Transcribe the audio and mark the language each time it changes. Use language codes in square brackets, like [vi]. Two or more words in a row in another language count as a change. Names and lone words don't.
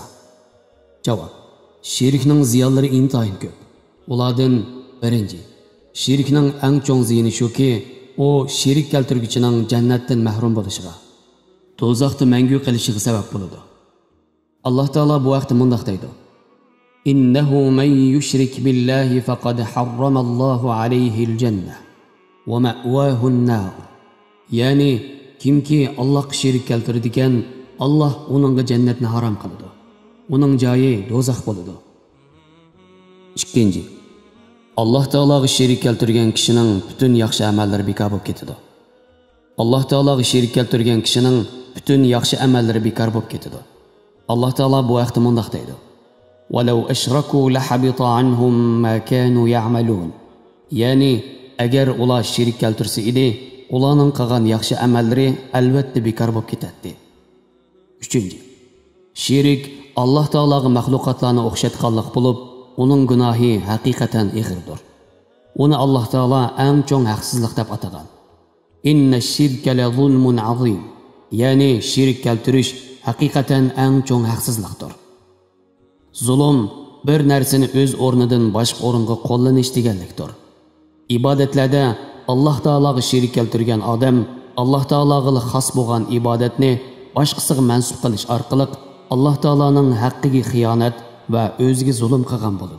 [uz] Javob: shirikning ziyonlari intayin ko'p. Ulardan 1. Shirikning eng cho'ng ziyoni shuki, u shirik keltirguchining jannatdan mahrum bo'lishiga, do'zaxda mangu qilishiga sabab bo'ladi. Alloh taolo bu vaqtda mundaq deydi: [ar] "إنه من يشرك بالله فقد حرم الله عليه الجنة ومأواه النار." [uz] Ya'ni kimki Allohga shirik keltiradigan, Alloh uningga jannatni harom qiladi. Uning joyi do'zax bo'ladi. 2. Alloh taologa shirik keltirgan kishining butun yaxshi amallari bekor bo'lib ketadi. Alloh taologa shirik keltirgan kishining butun yaxshi amallari bekor bo'lib ketadi. Alloh taolo bu vaqtda mundaq deydi: [ar] "ولو أشركوا لحبط عنهم ما كانوا يعملون." [uz] Ya'ni agar ular shirik keltirsa edi, ularning qilgan yaxshi amallari albatta bekor bo'lib ketadi. 3. Shirik Alloh taologa maxluqotlarni o'xshatganlik bo'lib, uning gunohi haqiqatan ig'irdir. Uni Alloh taolo eng cho'ng haqsizlik deb atagan. [ar] إن الشرك لظلم عظيم. [uz] Ya'ni shirik keltirish haqiqatan eng cho'ng haqsizlikdir. Zulm bir narsani o'z o'rnidan boshqa o'ringa qo'llanish deganlikdir. Ibodatlarda Alloh taologa shirik keltirgan odam Alloh taologa xos bo'lgan ibodatni boshqasiga mansub qilish orqali Alloh taoloning haqqiga xiyonat va o'ziga zulm qilgan bo'ladi.